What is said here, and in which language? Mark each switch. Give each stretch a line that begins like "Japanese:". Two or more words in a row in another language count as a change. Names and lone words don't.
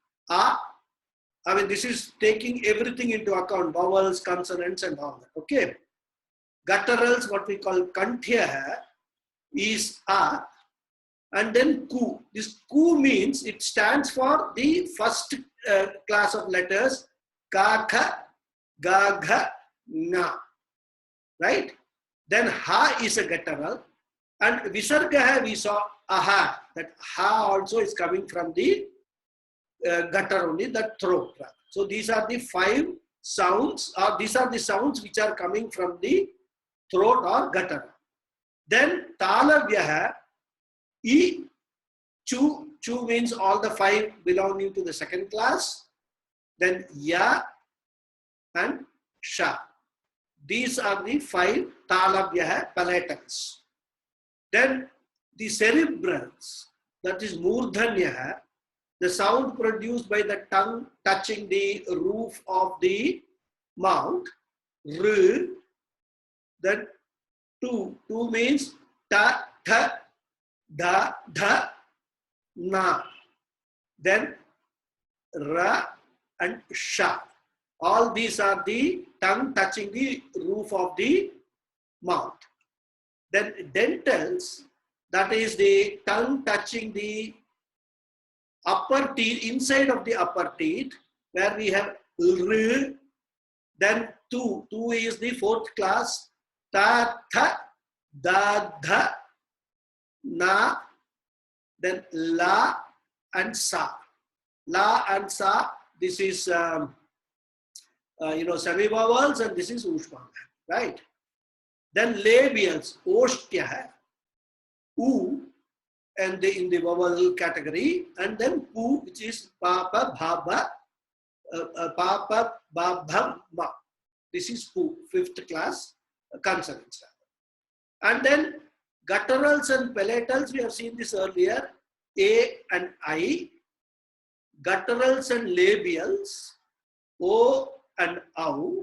English: I mean, this is taking everything into account, vowels, consonants and all that. Okay. Gutturals, what we call kanthya, is a, and then ku. This ku means it stands for the first class of letters,
Sanskrit: ka, kha, ga, gha, na.
English: Right? Then ha is a guttural, and visarga we saw aha. That ha also is coming from the gutter only, the throat. So these are the 5 sounds, or these are the sounds which are coming from the throat or gutter. Then talavyaha, e, chu, chu means all the 5 belonging to the second class. Then ya and sha. These are the 5 talavyaha palatals. Then the cerebrals, that is murdhanyaha, the sound produced by the tongue touching the roof of the mouth, r. Then tu, tu means
Sanskrit: ta, tha, da, dha, na.
English: Then ra and sha. All these are the tongue touching the roof of the mouth. Then dentals, that is the tongue touching the upper teeth, inside of the upper teeth, where we have r. Then tu, tu is the 4th class,
Sanskrit: ta, tha, da, dha, na.
English: Then la and sa. La and sa, this is semi-vowels, and this is ushmana, right? Then labials, oshtya, u, and in the vowel category, and then pu, which is
Sanskrit: papa, bhaba, papa, babha, ma.
English: This is pu, 5th class consonants. And then gutturals and palatals, we have seen this earlier, a and I. Gutturals and labials, o and au.